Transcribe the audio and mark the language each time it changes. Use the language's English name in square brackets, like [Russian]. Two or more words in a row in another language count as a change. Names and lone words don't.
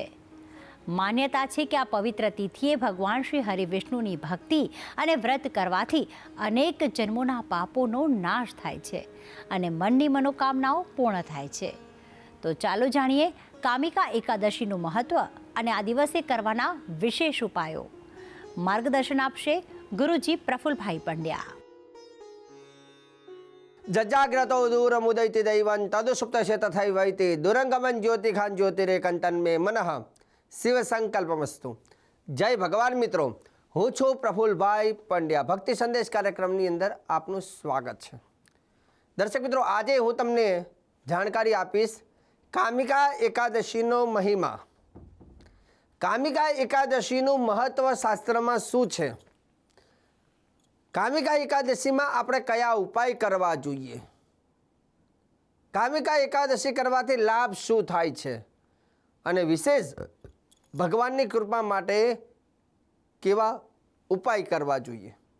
[Gujarati] માન્યતા છે કે આ પવિત્ર તિથિએ ભગવાન શ્રી હરિવિષ્ણુની ભક્તિ અને વ્રત કરવાથી અનેક જન્મોના પાપોનો નાશ થાય છે અને મનની મનોકામનાઓ પૂર્ણ થાય છે। તો ચાલો જાણીએ કામિકા એકાદશીનું મહત્વ અને આ દિવસે કરવાના વિશેષ ઉપાયો। માર્ગદર્શન આપશે ગુરુજી પ્રફુલભાઈ પંડ્યા। [Sanskrit] जजाग्रतो दूरमुदयति दैवं तदुसुप्तस्य तथैवैति दुरंगमन ज्योतिखान ज्योतिरेकंतन में मनः शिव संकल्पमस्तु। [Hindi] जय भगवान मित्रों, [Gujarati] હું છું [Hindi] प्रफुलभाई पंड्या। [Gujarati] भक्ति संदेश कार्यक्रमની અંદર આપનું સ્વાગત છે। દર્શક મિત્રો, આજે હું તમને જાણકારી આપીશ કામિકા એકાદશીનો મહિમા। કામિકા એકાદશીનું મહત્વ શાસ્ત્રમાં શું છે, કામિકા એકાદશીમાં આપણે કયા ઉપાય કરવા જોઈએ, કામિકા એકાદશી કરવાથી લાભ શું થાય છે અને વિશેષ ભગવાનની કૃપા માટે કેવા ઉપાય કરવા જોઈએ।